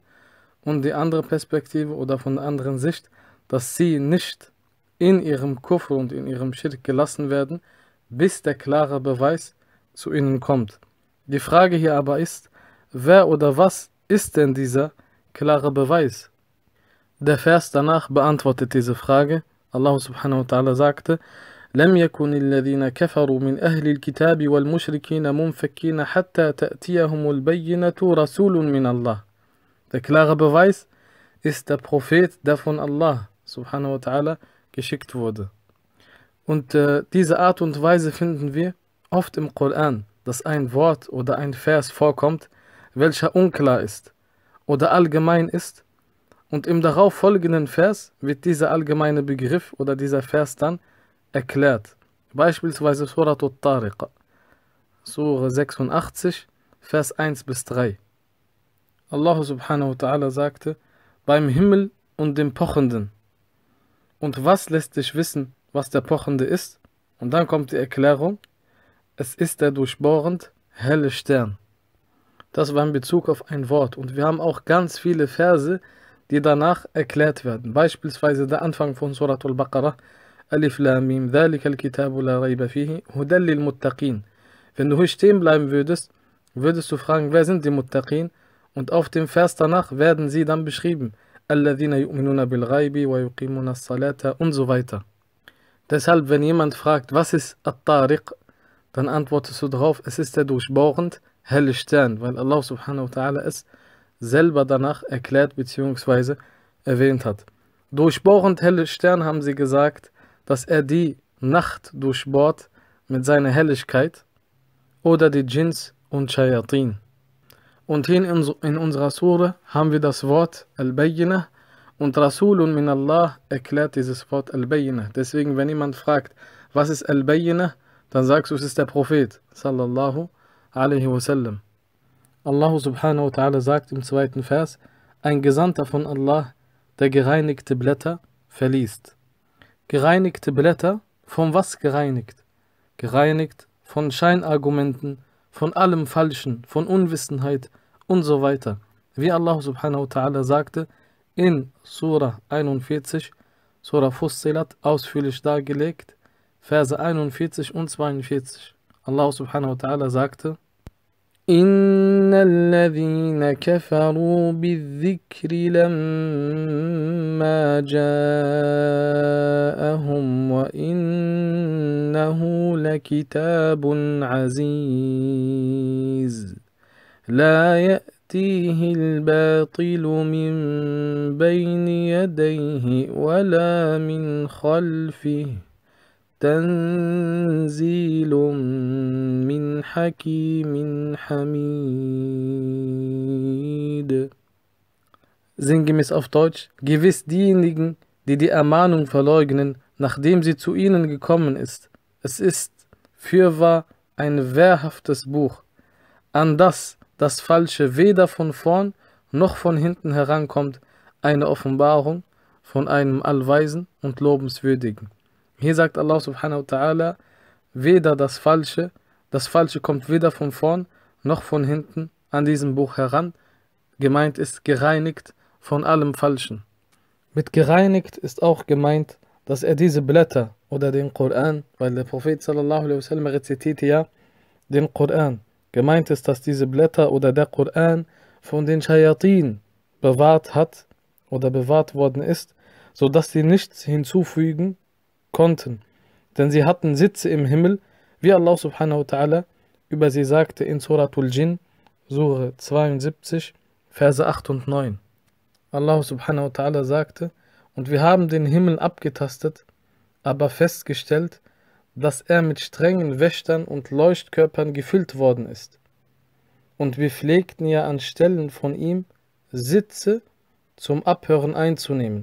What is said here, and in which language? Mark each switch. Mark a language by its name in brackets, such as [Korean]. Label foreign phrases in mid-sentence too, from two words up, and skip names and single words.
[German] Und die andere Perspektive oder von der anderen Sicht, dass sie nicht in ihrem Kufr und in ihrem Schirk gelassen werden, bis der klare Beweis zu ihnen kommt. Die Frage hier aber ist, wer oder was ist denn dieser klare Beweis? Der Vers danach beantwortet diese Frage. [Arabic] الله سبحانه وتعالى sagte: لم يكن الذين كفروا من أهل الكتاب والمشركين منفكين حتى تأتيهم البينة رسول من الله. [German] Der klare Beweis ist der Prophet, der von Allah subhanahu wa ta'ala geschickt wurde. Und diese Art und Weise finden wir oft im Koran, dass ein Wort oder ein Vers vorkommt, welcher unklar ist oder allgemein ist, und im darauf folgenden Vers wird dieser allgemeine Begriff oder dieser Vers dann erklärt. Beispielsweise Surat al-Tariq, Surah 86, Vers 1 bis 3. [Arabic] الله سبحانه وتعالى [German] sagte: Beim Himmel und dem Pochenden. Und was lässt dich wissen, was der Pochende ist? Und dann kommt die Erklärung: Es ist der durchbohrend helle Stern. Das war in Bezug auf ein Wort. Und wir haben auch ganz viele Verse, die danach erklärt werden. Beispielsweise der Anfang von [Arabic] Surat al-Baqarah, ألم ذلك الكتاب لا ريب فيه هدى للمتقين. [German] Wenn du hier stehen bleiben würdest, würdest du fragen, wer sind die Muttaqin? Und auf dem Vers danach werden sie dann beschrieben. [Arabic] الذين يؤمنون بالغيب ويقيمون الصلاة [German] und so weiter. Deshalb, wenn jemand fragt, was ist At-Tariq, dann antwortest du darauf, es ist der durchbohrend helle Stern, weil [Arabic] الله سبحانه وتعالى [German] es selber danach erklärt bzw. erwähnt hat. Durchbohrend helle Stern haben sie gesagt, dass er die Nacht durchbohrt mit seiner Helligkeit oder die Djinns und Shayatin. Und hier in unserer Sure haben wir das Wort Al-Bayyinah und [Arabic] رسول من الله [German] erklärt dieses Wort Al-Bayyinah. Deswegen, wenn jemand fragt, was ist Al-Bayyinah, dann sagst du, es ist der Prophet [Arabic] صلى الله عليه وسلم. الله سبحانه وتعالى [German] sagt im zweiten Vers, ein Gesandter von Allah, der gereinigte Blätter verliest. Gereinigte Blätter, von was gereinigt? Gereinigt von Scheinargumenten, von allem Falschen, von Unwissenheit und so weiter. Wie [Arabic] الله سبحانه وتعالى [German] sagte in Surah 41, Surah Fussilat, ausführlich dargelegt, Verse 41 und 42. [Arabic] الله سبحانه وتعالى sagte, إن الذين كفروا بالذكر لما جاءهم وإنه لكتاب عزيز. لا يأتيه الباطل من بين يديه ولا من خلفه. تنزيل من حكيم حميد. [German] Sinngemäß auf Deutsch, gewiss diejenigen, die die Ermahnung verleugnen, nachdem sie zu ihnen gekommen ist. Es ist fürwahr ein wehrhaftes Buch, an das das Falsche weder von vorn noch von hinten herankommt, eine Offenbarung von einem Allweisen und Lobenswürdigen. Hier sagt [Arabic] الله سبحانه وتعالى, [German] weder das Falsche kommt weder von vorn noch von hinten an diesem Buch heran. Gemeint ist gereinigt von allem Falschen. Mit gereinigt ist auch gemeint, dass er diese Blätter oder den Koran, weil der Prophet [Arabic] صلى الله عليه وسلم [German] rezitierte ja den Koran. Gemeint ist, dass diese Blätter oder der Koran von den Shayatin bewahrt hat oder bewahrt worden ist, sodass sie nichts hinzufügen konnten, denn sie hatten Sitze im Himmel, wie [Arabic] الله سبحانه وتعالى [German] über sie sagte in Suratul Jinn, Sure 72, Verse 8 und 9. [Arabic] الله سبحانه وتعالى [German] sagte, und wir haben den Himmel abgetastet, aber festgestellt, dass er mit strengen Wächtern und Leuchtkörpern gefüllt worden ist. Und wir pflegten ja an Stellen von ihm Sitze zum Abhören einzunehmen.